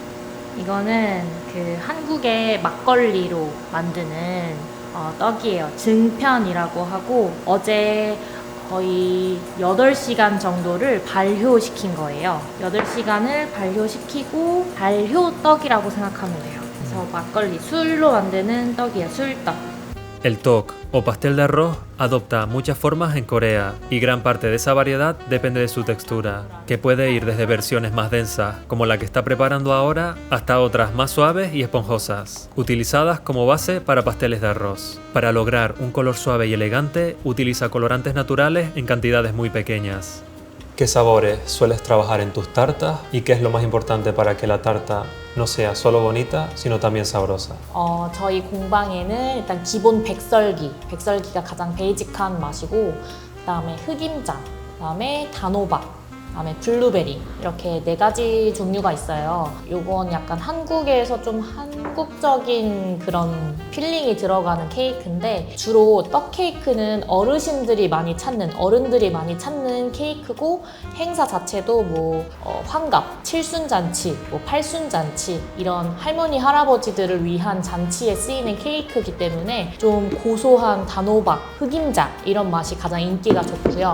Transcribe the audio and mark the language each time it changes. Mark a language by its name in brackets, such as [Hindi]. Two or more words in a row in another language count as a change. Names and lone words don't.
[Korean] 이거는 그 한국의 막걸리로 만드는 떡이에요. 증편이라고 하고 어제 거의 8시간 정도를 발효시킨 거예요. 8시간을 발효시키고 발효떡이라고 생각하면 돼요. 그래서 막걸리, 술로 만드는 떡이에요. 술떡. [Spanish] El tok o pastel de arroz adopta muchas formas en Corea y gran parte de esa variedad depende de su textura, que puede ir desde versiones más densas, como la que está preparando ahora, hasta otras más suaves y esponjosas, utilizadas como base para pasteles de arroz. Para lograr un color suave y elegante, utiliza colorantes naturales en cantidades muy pequeñas. ¿Qué sabores sueles trabajar en tus tartas y qué es lo más importante para que la tarta no sea solo bonita, sino también sabrosa? [Korean] 저희 공방에는 일단 기본 백설기가 가장 베이직한 맛이고 그다음에 흑임자, 그다음에 단호박, 그다음에 블루베리 이렇게 4가지 종류가 있어요. 요건 약간 한국에서 좀 한국적인 그런 필링이 들어가는 케이크인데 주로 떡 케이크는 어르신들이 많이 찾는 어른들이 많이 찾는 케이크고 행사 자체도 뭐 환갑, 칠순잔치, 뭐 팔순잔치 이런 할머니 할아버지들을 위한 잔치에 쓰이는 케이크이기 때문에 좀 고소한 단호박, 흑임자 이런 맛이 가장 인기가 좋고요.